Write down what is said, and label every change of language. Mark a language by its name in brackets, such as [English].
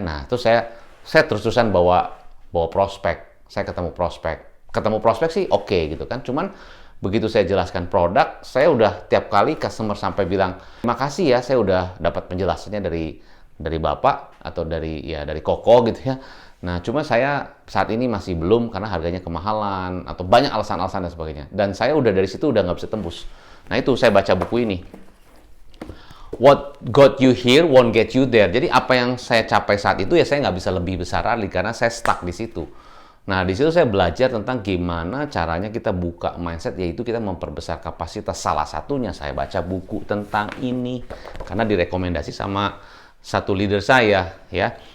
[Indonesian] Nah, terus saya terus-terusan bawa prospek, saya ketemu prospek sih oke gitu kan, cuman begitu saya jelaskan produk, saya udah tiap kali customer sampai bilang, terima kasih ya, saya udah dapat penjelasannya dari Bapak atau dari Koko gitu ya. Nah, cuma saya saat ini masih belum karena harganya kemahalan atau banyak alasan-alasan dan sebagainya. Dan saya udah dari situ udah nggak bisa tembus. Nah, itu saya baca buku ini. [English] What got you here won't get you there. [Indonesian] Jadi apa yang saya capai saat itu ya saya nggak bisa lebih besar lagi karena saya stuck di situ. Nah, di situ saya belajar tentang gimana caranya kita buka mindset, yaitu kita memperbesar kapasitas. Salah satunya saya baca buku tentang ini karena direkomendasi sama satu leader saya, ya.